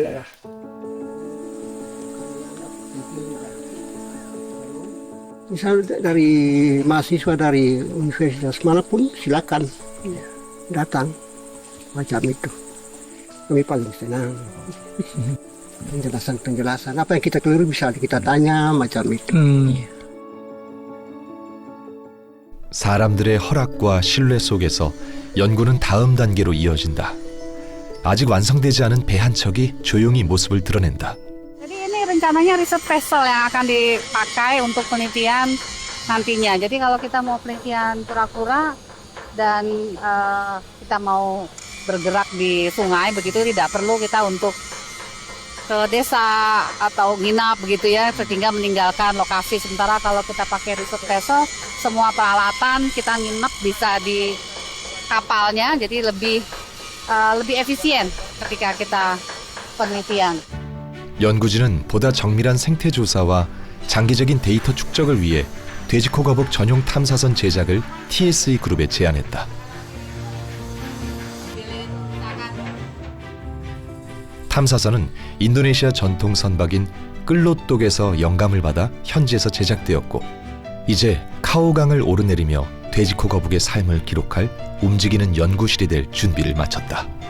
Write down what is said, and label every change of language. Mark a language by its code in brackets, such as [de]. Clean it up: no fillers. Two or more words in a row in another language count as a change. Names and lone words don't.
[id] Misal dari mahasiswa dari universitas manapun silakan datang macam itu. Kami paling senang. Penjelasan apa yang kita keliru bisa kita tanya macam itu. [ko] 사람들의 허락과 신뢰 속에서 연구는 다음 단계로 이어진다. 아직 완성되지 않은 배 한 척이 조용히 모습을 드러낸다. [id] Jadi ini rencananya riset vessel yang akan dipakai untuk penelitian nantinya. Jadi kalau kita mau penelitian kura-kura dan kita mau bergerak di sungai begitu, tidak perlu kita untuk ke desa atau nginap begitu ya, sehingga meninggalkan lokasi. Sementara kalau kita pakai riset vessel, semua peralatan kita nginep bisa di kapalnya, jadi lebih efisien ketika kita penelitian. [ko] 연구진은 보다 정밀한 생태 조사와 장기적인 데이터 축적을 위해 돼지코 거북 전용 탐사선 제작을 TSE 그룹에 제안했다. 탐사선은 인도네시아 전통 선박인 끌로똑에서 영감을 받아 현지에서 제작되었고, 이제 카오강을 오르내리며 돼지코 거북의 삶을 기록할 움직이는 연구실이 될 준비를 마쳤다.